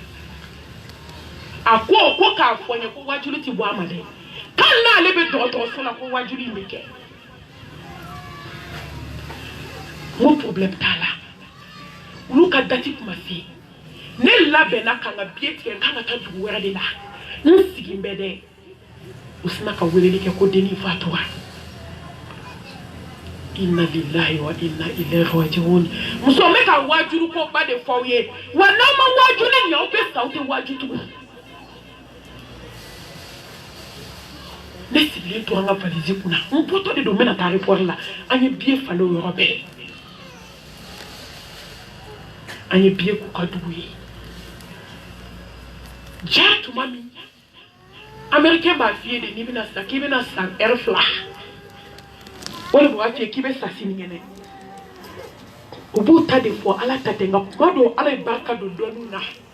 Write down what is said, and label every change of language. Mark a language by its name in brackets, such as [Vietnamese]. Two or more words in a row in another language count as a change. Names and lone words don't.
[Bambara] a ko k'a fɔ n ye ko wajuli tɛ bɔ a ma dɛ k'ale n'ale bɛ dɔgɔtɔrɔso la ko wajuli in bɛ kɛ n ko problème t'a la olu ka date tun ma se ne labɛnna ka n ka billet tigɛ n kan ka taa dugu wɛrɛ de la n sigi n bɛ dɛ u sina ka weleli kɛ ko dennin fatura [Arabic] إنا لله وإنا إليه راجعون [Bambara] muso n bɛ ka wajulu ko ba de fɔ aw ye wa n'aw ma wajuli ɲɛ aw bɛ sa aw tɛ waju tugun ne sigilen tora n ka valise kunna n bɔtɔ de don n bɛna taa aéroport la an ye billet falen o yɔrɔ bɛɛ an ye billet k'u ka dugu ye ja tuma min américain b'a f'i ye de n'i bɛna sa k'i bɛna sa heure 2 o de b'a f'i ye k'i bɛ sa sinikɛnɛ u b'u ta de fɔ ala ta tɛ nka kuma dɔw ala ye barika don dɔɔninw na